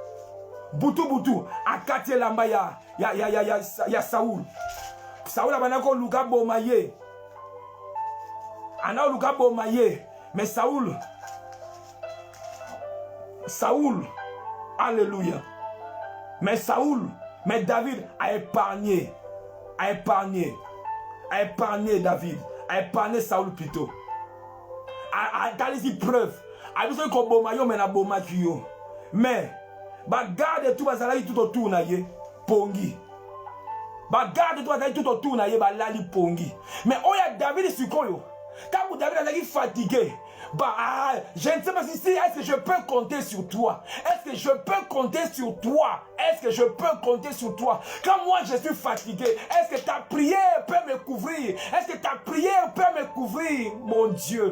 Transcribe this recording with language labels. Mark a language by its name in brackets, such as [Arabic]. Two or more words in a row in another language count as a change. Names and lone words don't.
[Lingala] akati elamba ya Saul abanda koluka boma ye anaoluka boma ye mais Saul alléluia mais [French] David a épargné David a épargné Saul plutôt [Lingala] a talisi preuve a biso ko boma yo mais na boma kiyo mais bagarde tout bazalaki [French] tout autour [Lingala] na ye pongi bagarde tout bazalaki [French] tout autour [Lingala] na ye balali pongi mais oya David sikoyo quand David azalaki fatigué [French] je ne sais pas si est-ce que je peux compter sur toi. Est-ce que je peux compter sur toi? Quand moi je suis fatigué, est-ce que ta prière peut me couvrir? Mon Dieu?